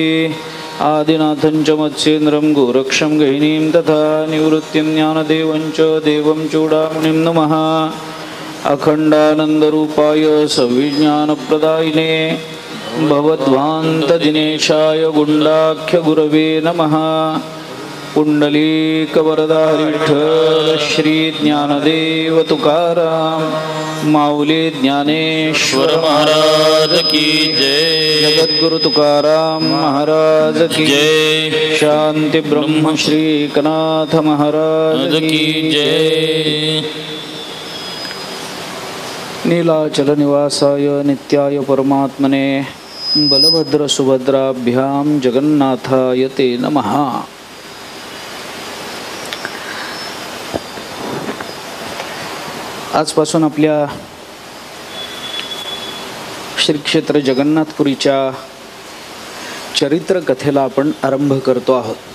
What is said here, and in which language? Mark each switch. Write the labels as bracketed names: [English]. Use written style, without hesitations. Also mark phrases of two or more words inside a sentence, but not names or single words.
[Sanskrit] आदिनाथं च मत्स्येन्द्रं गोरक्षं गहिनीं तथा निवृत्तिं ज्ञानदेवं च देवं चूडामणिं नमः। अखण्डानन्दरूपाय सविज्ञानप्रदायिने भवद्वान्तदिनेशाय गुण्डाख्यगुरवे नमः। [Hindi] पुण्डलीकवरदा विठ्ठल श्री ज्ञानदेव तुकाराम माऊली ज्ञानेश्वर महाराज की जय। जगद्गुरु तुकाराम महाराज की जय। शांति ब्रह्म श्री एकनाथ महाराज की जय। [Sanskrit] नीलाचल निवासाय नित्याय परमात्मने बलभद्र सुभद्राभ्यां जगन्नाथाय ते नमः। [Marathi] आजपासून आपल्या श्री क्षेत्र जगन्नाथपुरीच्या चरित्र कथेला आपण आरंभ करतो आहोत।